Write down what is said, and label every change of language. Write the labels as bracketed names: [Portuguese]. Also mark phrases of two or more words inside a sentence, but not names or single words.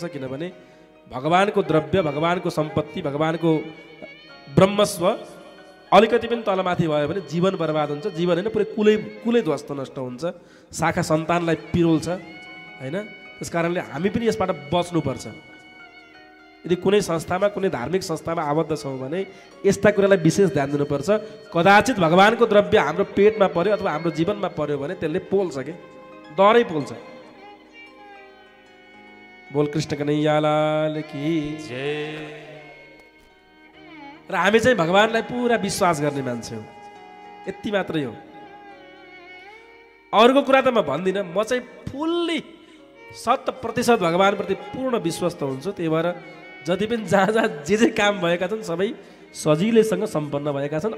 [Nepali] किनभने भगवानको द्रव्य, भगवानको सम्पत्ति, भगवानको ब्रह्मस्व अलिकति पनि तलमाथि भयो भने जीवन बर्बाद हुन्छ, जीवन होइन पुरै कुलै ध्वस्त नष्ट हुन्छ, शाखा सन्तानलाई पिरोल्छ होइन। त्यस कारणले हामी पनि यसबाट बच्नुपर्छ। यदि कुनै संस्थामा, कुनै धार्मिक संस्थामा आबद्ध छौँ भने यस्ता कुरालाई विशेष ध्यान दिनुपर्छ। कदाचित भगवानको द्रव्य हाम्रो पेटमा पर्यो अथवा हाम्रो जीवनमा पर्यो भने त्यसले पोल्छ कि डरै पोल्छ। [Hindi] बोल कृष्ण कन्हैया लाल की जय। [Nepali] र हामी चाहिँ भगवानलाई पुरा विश्वास गर्ने मान्छे हो, यति मात्रै हो। अरूको कुरा त म भन्दिनँ, म चाहिँ फुल्ली 100% भगवानप्रति पूर्ण विश्वस्त हुन्छु। त्यही भएर जति पनि जहाँ जे काम भएका छन् सबै सजिलैसँग सम्पन्न भएका छन्।